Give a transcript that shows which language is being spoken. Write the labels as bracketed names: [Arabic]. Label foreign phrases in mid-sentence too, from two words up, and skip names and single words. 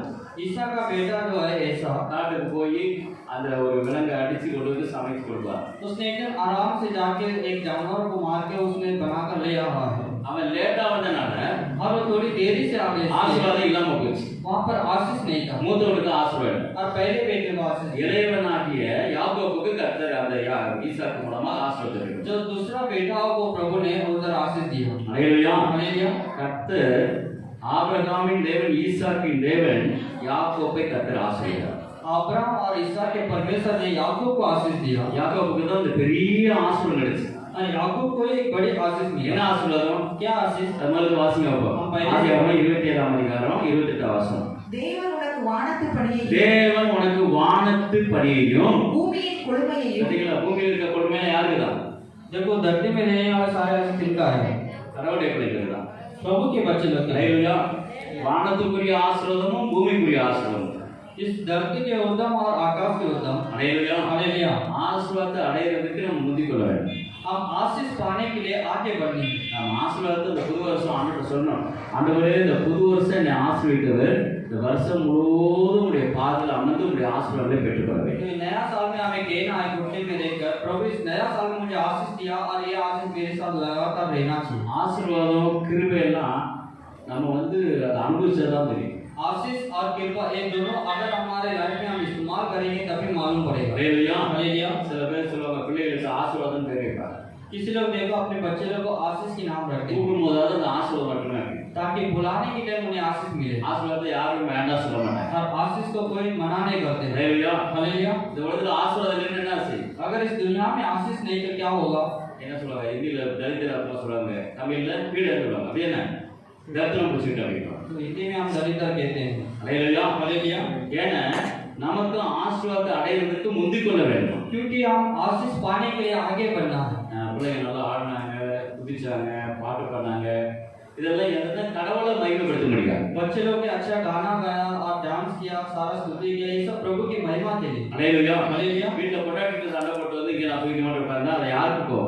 [Hindi] ईसा का बेटा जो है ऐसा, [Tamil] காட்டுக்கு போய் அந்த ஒரு விலங்கை அடிச்சு கொண்டு வந்து சமைச்சு கொடுப்பார். [Hindi] उसने एकदम आराम से जाके एक जानवर को मार के उसने बनाकर ले आया है, [Tamil] அவன் லேட்டா வந்தனால [Hindi] और वो थोड़ी देरी से आ गए, [Tamil] ஆசீர்வாதம் இல்லாம போச்சு. [Hindi] वहाँ पर आशीष नहीं था, [Tamil] மூத்தவனுக்கு ஆசீர்வாதம், [Hindi] और पहले बेटे को आशीष दिया। [Tamil] இளையவனாகிய யாக்கோபுக்கு கர்த்தர் அந்த ஈசாக்கு மூலமா ஆசீர்வாதம். [Hindi] जो दूसरा बेटा हो वो प्रभु ने उधर आशीष दिया। [Tamil] ஹல்லேலூயா. [Hindi] हालेलुया। [Tamil] கர்த்தர் ஆபிரகாமின் தேவன் ஈசாக்கின் தேவன் யாக்கோபை கர்த்தர் ஆசீர்வதித்தார். [Hindi] अब्राहम और ईसा के परमेश्वर ने याकूब को आशीष दिया, [Tamil] யாக்கோபுக்கு தான் இந்த பெரிய ஆசீர்வாதம் கிடைச்சு. [Hindi] और याकूब को एक बड़ी आशीष मिली। [Tamil] என்ன ஆசீர்வாதம்? [Hindi] क्या आशीष? [Tamil] அது முதல்ல வாசிங்க அப்போ. ஆதியாகமம் 27ஆம் அதிகாரம் 28ஆம் வசனம். தேவன் உனக்கு வானத்து பணியையும் தேவன் உனக்கு வானத்து படியையும், பூமியின் கொழுமையையும் பார்த்தீங்களா, பூமியில் இருக்க கொடுமையா யாருக்கு தான்? [Hindi] देखो धरती में रहने वाला सारे आशीष किनका है? [Tamil] கடவுளுடைய பிள்ளைகளுக்கு தான். [Hindi] प्रभु के बच्चे लोग हैं। [Tamil] ஹல்லேலூயா. வானத்துக்குரிய ஆசீர்வாதமும் பூமிக்குரிய ஆசீர்வாதம். [Hindi] इस धरती के उद्यम और आकाश के उद्यम। [Tamil] ஹல்லேலூயா. [Hindi] हालेलुया। [Tamil] ஆசீர்வாதத்தை அடையிறதுக்கு நம்ம முந்திக் கொள்ள வேண்டும். [Hindi] हम आशीष पाने के लिए आगे बढ़नी है। [Tamil] நம்ம ஆசீர்வாதத்தை இந்த புது வருஷம் ஆண்டுகிட்ட சொல்லணும். ஆண்டவரே, இந்த புது வருஷம் என்னை ஆசீர்வதித்தவர், இந்த வருஷம் முழுவதும் உடைய பாதையில் அமர்ந்து உடைய ஆசீர்வாதத்தை பெற்றுக்கொள்ள வேண்டும். [Hindi] तो नया साल में हमें कहना है घुटने में देखकर, प्रभु इस नया साल में मुझे आशीष दिया और ये आशीष मेरे साथ लगातार रहना चाहिए। [Tamil] ஆசீர்வாதம் கிருபை எல்லாம் நம்ம வந்து அதை அனுபவிச்சதான் தெரியும். [Hindi] आशीष और कृपा एक दोनों अगर हमारे लाइफ में हम इस्तेमाल करेंगे तभी मालूम पड़ेगा। [Tamil] ஹல்லேலூயா. [Hindi] हालेलुया। [Tamil] சில பேர் சொல்லுவாங்க பிள்ளைகளுக்கு ஆசீர்வாதம் பேர் வைப்பாங்க. [Hindi] किसी लोग देखो अपने बच्चे लोग को आशीष की नाम रखते हैं [Tamil] கூப்பிடும் போதாவது அந்த ஆசீர்வாதம் மட்டுமே இருக்கு. [Hindi] ताकि बुलाने के टाइम उन्हें आशीष मिले, [Tamil] ஆசீர்வாதத்தை யாரும் வேண்டாம் சொல்ல மாட்டாங்க. [Hindi] और आशीष को कोई मना नहीं करते हैं। [Tamil] ஹல்லேலூயா. [Hindi] हालेलुया। [Tamil] இந்த உலகத்துல ஆசீர்வாதம் இல்லைன்னு என்ன செய்யும்? [Hindi] अगर इस दुनिया में आशीष नहीं तो क्या होगा? [Tamil] என்ன சொல்லுவாங்க? ஹிந்தியில தரித்திரம் சொல்லுவாங்க, தமிழ்ல பீடை சொல்லுவாங்க. அப்படி என்ன? தரித்திரம் பிடிச்சிட்டு அப்படின்னா. [Hindi] तो हिंदी में हम दरिद्र कहते हैं। [Tamil] ஹல்லேலூயா. [Hindi] हालेलुया। [Tamil] ஏன்னா நமக்கு ஆசீர்வாதத்தை அடையிறதுக்கு முந்திக் கொள்ள வேண்டும். [Hindi] क्योंकि हम आशीष पाने के लिए आगे बढ़ना है। [Tamil] பிள்ளைங்க நல்லா ஆடினாங்க, குதிச்சாங்க, பாட்டு பாடினாங்க, இதெல்லாம் எந்த கடவுளை மகிமைப்படுத்த முடியாது. [Hindi] बच्चे लोग ने अच्छा गाना गाया और डांस किया, सारा स्तुति किया, ये सब प्रभु की महिमा के लिए। [Tamil] ஹல்லேலூயா. [Hindi] हालेलुया। [Tamil] வீட்டில் பொட்டாட்டிட்டு சண்டை போட்டு வந்து இங்கே நான் தூக்கி மாட்டேன் உட்கார்ந்தா அதை யாருக்கு போகும்?